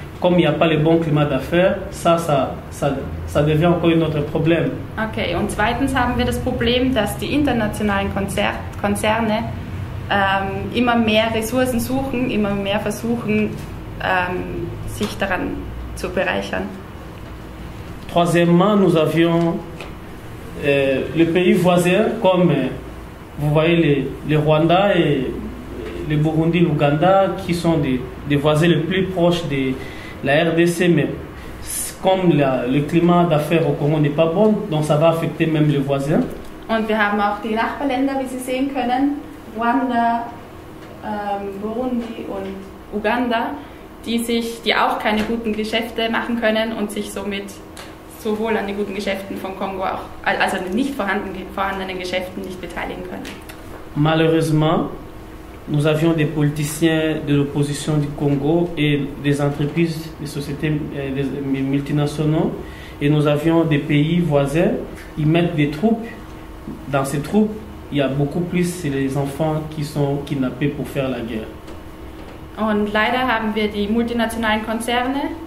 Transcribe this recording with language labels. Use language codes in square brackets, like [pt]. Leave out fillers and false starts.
[fr] Comme il n'y a pas le bon climat d'affaires, ça devient encore un autre problème. [de] Okay, und zweitens haben wir das Problem, dass die internationalen Konzerne immer mehr Ressourcen suchen, immer mehr versuchen, sich daran zu bereichern. [fr] Troisièmement, nous avions le pays voisin, comme vous voyez le Rwanda et le Burundi, l'Ouganda, qui sont des voisins les plus proches de la RDC, mais comme le climat d'affaires au Congo n'est pas bon, donc ça va affecter même les voisins. [de] Und wir haben auch die Nachbarländer, wie Sie sehen können, Rwanda, Burundi und Uganda, die auch keine guten Geschäfte machen können und sich somit sowohl an den guten Geschäften von Kongo auch, also an den nicht vorhandenen Geschäften nicht beteiligen können. [fr] Malheureusement, nous avions des politiciens de l'opposition du Congo et des entreprises, des sociétés des multinationales. et nous avions des pays voisins, ils mettent des troupes. Dans ces troupes, il y a beaucoup plus les enfants qui sont kidnappés pour faire la guerre. [de] Und leider haben wir die multinationalen Konzerne,